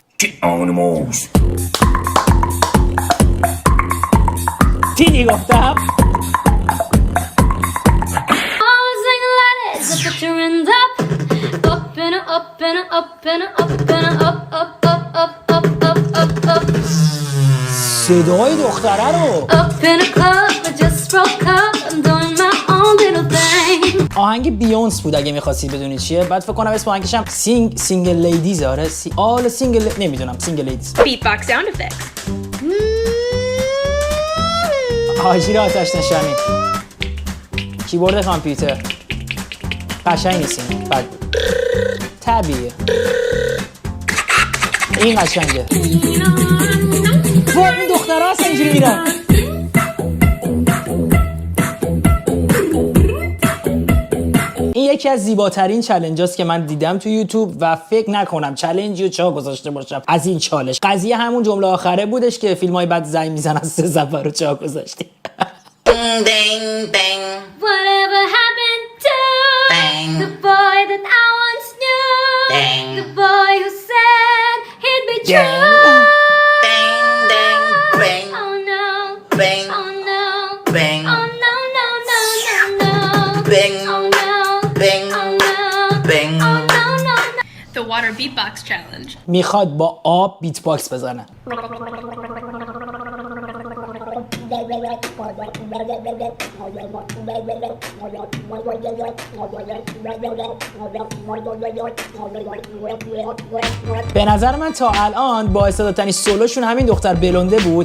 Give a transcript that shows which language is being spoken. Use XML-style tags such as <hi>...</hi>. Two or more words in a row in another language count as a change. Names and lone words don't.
<fa>دیدی گفتم صدای دختره رو. آهنگ بیونس بود اگه می‌خواستید بدونید چیه. بعد فکر کنم اسم آهنگش هم</fa> <en>single ladies.</en> <fa>آره</fa> <en>all single</en> <fa>نمیدونم</fa> <en>single ladies. Beatbox sound effects.</en> <fa>حاجی آتش نشانی کیبورد کامپیوتر قشنگ نیستیم بعد طبیعیه این قشنگه. وای این دخترها هستن اینجوری میرن. این یکی از زیباترین چالش هاست که من دیدم تو یوتیوب و فکر نکنم چالنجی رو چا گذاشته باشم از این چالش. قضیه همون جمله آخره بودش که فیلم های بعد زنگ میزنن 3 صفحه رو چا گذاشتی.</fa> <en>Bang, bang, Whatever happened to bang, the boy that I once knew? bang, The boy who said he'd be true. bang, bang, bang, Oh no. bang, Oh no. bang, Oh no, no, no, no, no. bang, Oh no. bang, Oh no. bang. Oh no, no, no. The water beatbox challenge.</en> <fa>میخواد با آب بیت باکس بزنه. به نظر من تا الان با استعدادترین سولوشون همین دختر بلونده بود.</fa>